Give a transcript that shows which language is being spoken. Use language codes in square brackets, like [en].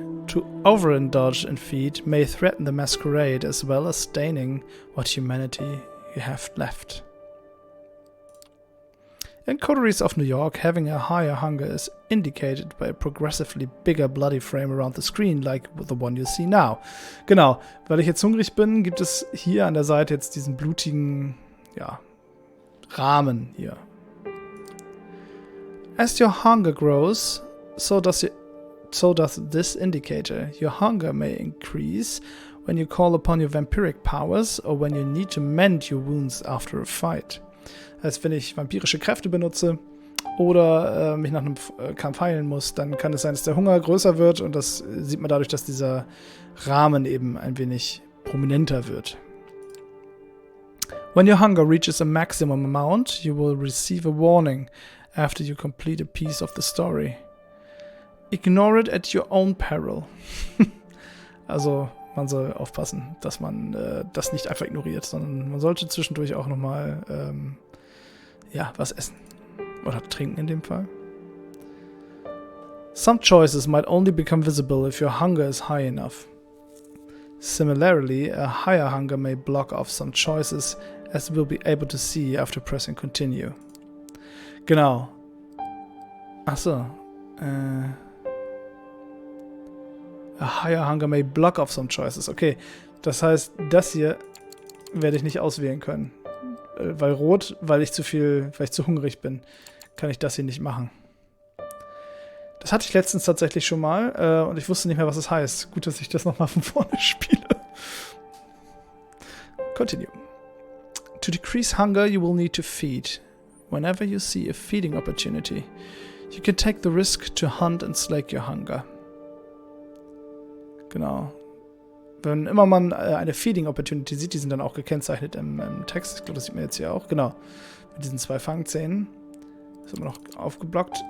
[en] To overindulge in feed may threaten the masquerade as well as staining what humanity you have left. In Coteries of New York, having a higher hunger is indicated by a progressively bigger bloody frame around the screen, like the one you see now. [de] Genau, weil ich jetzt hungrig bin, gibt es hier an der Seite jetzt diesen blutigen, Rahmen hier. [en] As your hunger grows, so does this indicator. Your hunger may increase when you call upon your vampiric powers or when you need to mend your wounds after a fight. [de] Als wenn ich vampirische Kräfte benutze oder mich nach einem Kampf heilen muss, dann kann es sein, dass der Hunger größer wird und das sieht man dadurch, dass dieser Rahmen eben ein wenig prominenter wird. [en] When your hunger reaches a maximum amount, you will receive a warning after you complete a piece of the story. Ignore it at your own peril. [de] Also man soll aufpassen, dass man das nicht einfach ignoriert, sondern man sollte zwischendurch auch nochmal was essen. Oder trinken in dem Fall. [en] Some choices might only become visible if your hunger is high enough. Similarly, a higher hunger may block off some choices, as we'll be able to see after pressing continue. [de] Genau. Achso. [en] A higher hunger may block off some choices. [de] Okay, das heißt, das hier werde ich nicht auswählen können. Weil rot, weil ich zu hungrig bin, kann ich das hier nicht machen. Das hatte ich letztens tatsächlich schon mal und ich wusste nicht mehr, was es heißt. Gut, dass ich das nochmal von vorne spiele. [en] Continue. To decrease hunger, you will need to feed. Whenever you see a feeding opportunity, you can take the risk to hunt and slake your hunger. [de] Genau. Wenn immer man eine Feeding Opportunity sieht, die sind dann auch gekennzeichnet im Text. Ich glaube, das sieht man jetzt hier auch. Genau. Mit diesen 2 Fangzähnen. Ist immer noch aufgeblockt.